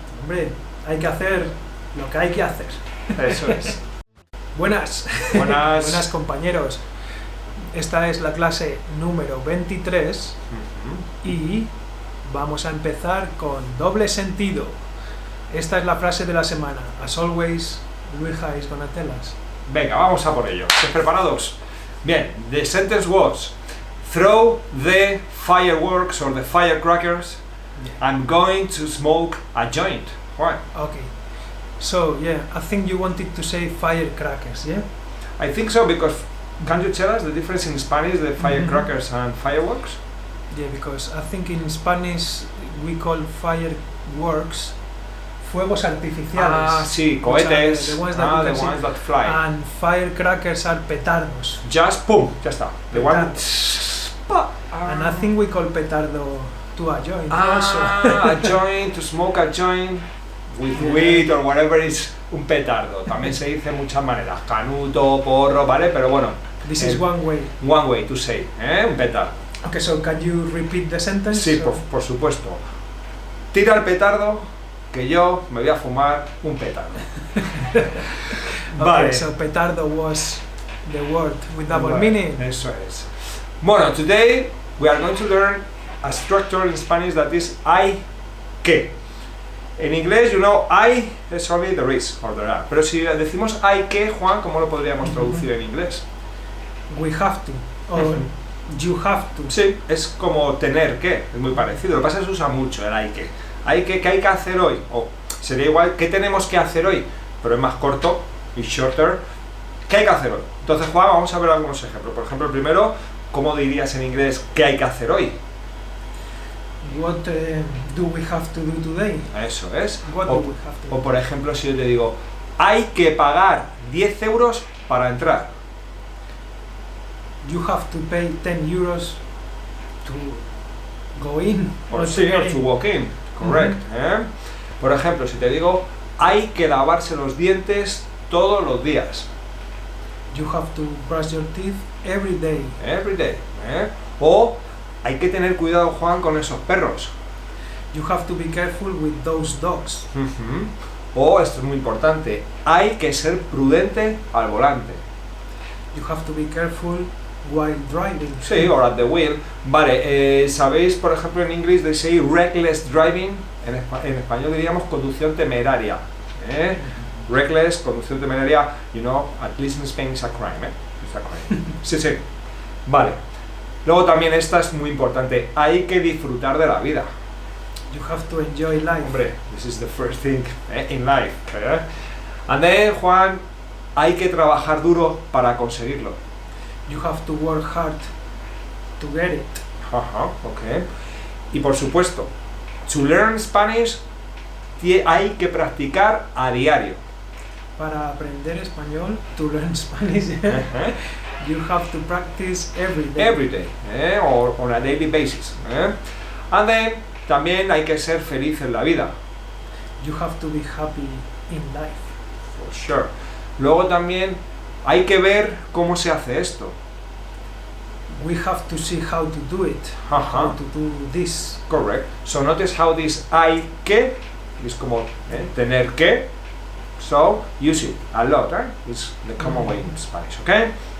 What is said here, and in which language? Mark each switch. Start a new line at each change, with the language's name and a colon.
Spanish: Hombre, hay que hacer lo que hay que hacer. Eso es. Buenas. Buenas. Buenas compañeros. Esta es la clase número 23 y vamos a empezar con doble sentido. Esta es la frase de la semana.
English: As always, Luija is gonna tell us.
Spanish: Venga, vamos a por ello. ¿Estáis preparados? Bien,
English: the sentence was: throw the fireworks or the firecrackers. I'm going to smoke a joint. Juan. Okay. So, yeah, I think you wanted to say firecrackers, yeah? I think so, because can you tell us the difference in Spanish, the firecrackers and fireworks? Yeah, because I think in Spanish we call fireworks fuegos artificiales.
Spanish: Ah, sí,
English: which are
Spanish: cohetes.
English: the ones that you The can see. ones that fly. And firecrackers are petardos. Just pum,
Spanish: ya está.
English: The one. And I think we call petardo to a joint also. A joint, to smoke a joint with weed or whatever is
Spanish: un petardo. También se dice de muchas maneras, canuto, porro, ¿vale? Pero bueno,
English: This is one way. To say,
Spanish: un petardo.
English: Okay, so can you repeat the sentence?
Spanish: Sí, por supuesto. Tira el petardo, que yo me voy a fumar un petardo.
English: Okay, so petardo was the word with double meaning.
Spanish: Eso es.
English: Bueno, today we are going to learn a structure in Spanish that is hay que.
Spanish: En inglés,
English: you know, hay es only there is or there are.
Spanish: Pero si decimos hay que, Juan, ¿cómo lo podríamos traducir en inglés?
English: We have to, or you have to.
Spanish: Sí, es como tener que, es muy parecido. Lo que pasa es que se usa mucho el hay que. Hay que, ¿qué hay que hacer hoy? O sería igual, ¿qué tenemos que hacer hoy? Pero es más corto y
English: shorter.
Spanish: ¿Qué hay que hacer hoy? Entonces, Juan, vamos a ver algunos ejemplos. Por ejemplo, el primero, ¿cómo dirías en inglés qué hay que hacer hoy?
English: What do we have to do today?
Spanish: Eso es.
English: What do we have to do?
Spanish: O por ejemplo, si yo te digo, hay que pagar 10 euros para entrar.
English: You have to pay 10 euros to go in. Or to walk in. Correct.
Spanish: Por ejemplo, si te digo, hay que lavarse los dientes todos los días.
English: You have to brush your teeth every day. Every day.
Spanish: O hay que tener cuidado, Juan, con esos perros.
English: You have to be careful with those dogs.
Spanish: O, esto es muy importante, hay que ser prudente al volante.
English: You have to be careful while driving. Sí, or at the wheel.
Spanish: Vale, ¿sabéis, por ejemplo, en inglés
English: they say reckless driving?
Spanish: En español diríamos conducción temeraria.
English: Reckless, conducción temeraria, you know, at least in Spain it's a crime, It's a crime.
Spanish: Sí, sí. Vale. Luego también esta es muy importante, hay que disfrutar de la vida.
English: You have to enjoy life. Hombre, this is the first thing in life. And then, Juan,
Spanish: hay que trabajar duro para conseguirlo.
English: You have to work hard to get it. Okay.
Spanish: Y por supuesto,
English: to learn Spanish
Spanish: hay que practicar a diario. Para aprender español,
English: to learn Spanish, you have to practice every day. Every day, or on a daily basis. And then,
Spanish: también hay que ser feliz en la vida.
English: You have to be happy in life. For sure.
Spanish: Luego también hay que ver cómo se hace esto.
English: We have to see how to do it, how to do this. Correct. So notice how this hay que is
Spanish: como tener que.
English: So use it a lot, It's the common way in Spanish, okay?